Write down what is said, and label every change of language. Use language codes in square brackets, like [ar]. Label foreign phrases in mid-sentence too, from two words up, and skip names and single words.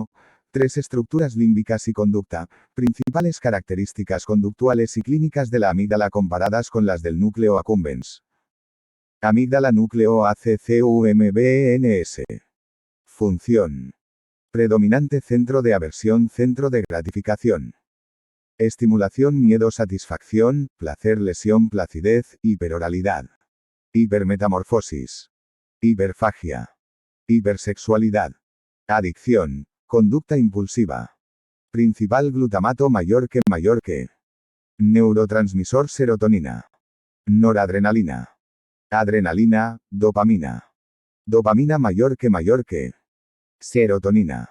[es] 3 estructuras límbicas y conducta, principales características conductuales y clínicas de la amígdala comparadas con las del núcleo accumbens. Amígdala núcleo ACCUMBNS. Función. Predominante centro de aversión, centro de gratificación. Estimulación, miedo, satisfacción, placer, lesión, placidez, hiperoralidad. Hipermetamorfosis. Hiperfagia. Hipersexualidad. Adicción. Conducta impulsiva. Principal glutamato mayor que. Neurotransmisor serotonina. Noradrenalina. Adrenalina, dopamina. Dopamina mayor que. Serotonina.